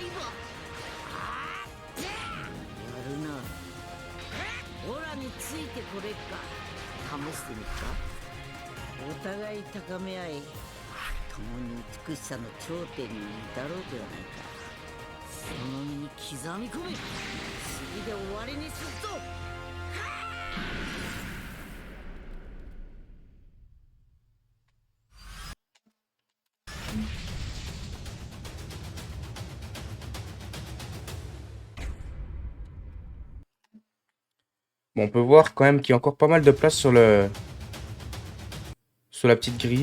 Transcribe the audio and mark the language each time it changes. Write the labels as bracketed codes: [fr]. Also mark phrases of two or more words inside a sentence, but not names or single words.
[ja] やるなオラについてこれっか試してみるかお互い高め合い共に美しさの頂点に至ろうではないかその身に刻み込め次で終わりにするぞ [fr] Bon, on peut voir quand même qu'il y a encore pas mal de place sur sur la petite grille.